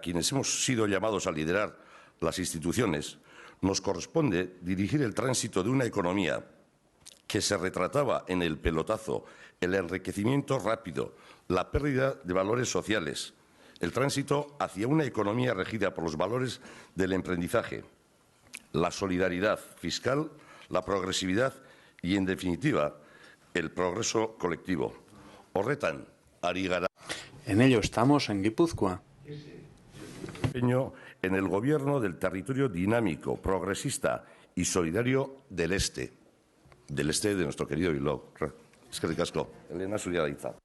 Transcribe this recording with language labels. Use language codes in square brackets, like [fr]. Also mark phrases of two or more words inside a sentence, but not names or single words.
[es] quienes hemos sido llamados a liderar las instituciones, nos corresponde dirigir el tránsito de una economía que se retrataba en el pelotazo, el enriquecimiento rápido, la pérdida de valores sociales, el tránsito hacia una economía regida por los valores del emprendizaje, la solidaridad fiscal, la progresividad y, en definitiva, el progreso colectivo. [eu] Horretan, ari gara. [es] En ello estamos en Guipúzcoa. En el gobierno del territorio dinámico, progresista y solidario del este de nuestro querido Bilbao. [eu] Eskerrik asko. Elena, zurea da hitza.